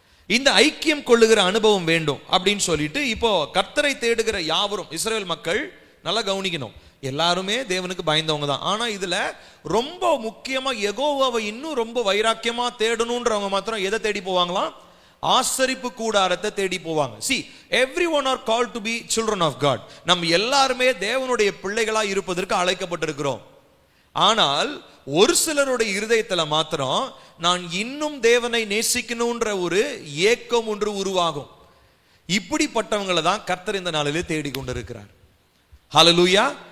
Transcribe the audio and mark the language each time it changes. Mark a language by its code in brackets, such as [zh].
[ta] இந்த ஐக்கியம் கொள்ளுகிற அனுபவம் வேண்டும் அப்படின்னு சொல்லிட்டு இப்போ கர்த்தரை தேடுகிற யாவரும் இஸ்ரவேல் மக்கள் நல்லா கவனிக்கணும். எல்லாருமே தேவனுக்கு பயந்தவங்க தான். ஆனா இதுல ரொம்ப முக்கியமா யெகோவாவை இன்னும் ரொம்ப வைராக்கியமா தேடணும்ன்றவங்க மாத்திரம் எதை தேடி போவாங்களாம்? ஆசரிப்பு கூடாரத்தை தேடி போவாங்க. [en] See, everyone are called to be children of God. [ta] நம்ம எல்லாருமே தேவனுடைய பிள்ளைகளா இருப்பதற்கு அழைக்கப்பட்டிருக்கிறோம். ஆனால் ஒரு சிலருடைய இருதயத்துல மாத்திரம் நான் இன்னும் தேவனை நேசிக்கணும்ன்ற ஒரு ஏக்கம் ஒன்று உருவாகும். இப்படிப்பட்டவங்களை தான் கர்த்தர் இந்த நாளிலே தேடி கொண்டிருக்கிறார். ஹல்லேலூயா.